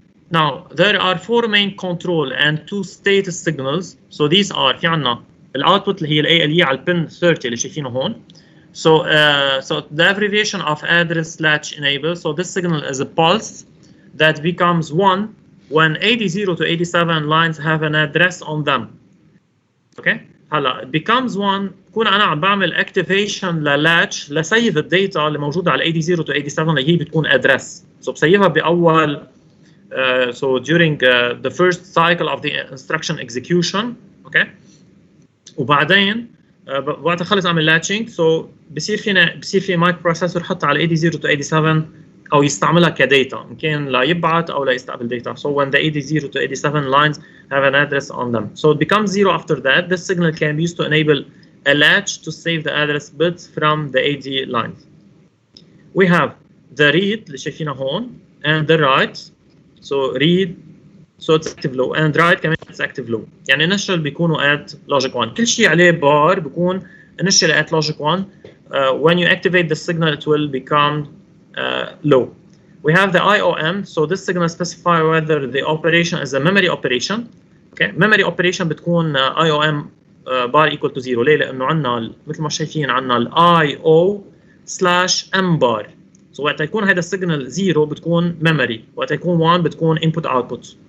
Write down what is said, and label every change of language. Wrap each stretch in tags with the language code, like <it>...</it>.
<en>Now there are 4 main control and 2 status signals. So these are</en> <ar>في عنا الoutput اللي هي ALE على الpin 30 اللي شايفينه هون.</ar> <en>So the abbreviation of address latch enable. So this signal is a pulse that becomes 1 when AD0 to AD7 lines have an address on them. Okay.</en> <ar>هلا</ar> <en>it becomes 1</en> <ar>بكون انا عم بعمل activation للاتش لسيف الداتا اللي موجوده على AD0 to AD7 اللي هي بتكون address.</ar> <en>So</en> <ar>بسيفها باول</ar> <en>so during the first cycle of the instruction execution. Okay.</en> <ar>وبعدين وقت اخلص اعمل latching so بصير في مايكرو بروسيسور يحط على AD0 to AD7 او يستعملها كداتا ان كان لا يبعث او لا يستقبل data.</ar> <en>So when the AD0 to AD7 lines have an address on them, so it becomes 0 after that. This signal can be used to enable a latch to save the address bits from the AD lines. We have the read</en> <ar>اللي شايفينه هون</ar> <en>and the write. So read so it's active low and write كمان it's active low.</en> <ar>يعني</ar> <en>initial</en> <ar>بيكونوا</ar> <en>at logic 1.</en> <ar>كل شيء عليه بار بيكون initial at logic 1.</ar> <en>When you activate the signal it will become low. We have the IOM, so this signal specifies whether the operation is a memory operation. Okay, memory operation بتكون IOM bar equal to 0.</en> <ar>ليه؟ لأنه عنا مثل ما شايفين عنا ال IO/M bar. So وقت يكون هذا السيجنال 0 بتكون memory، وقت يكون 1 بتكون input output.</ar>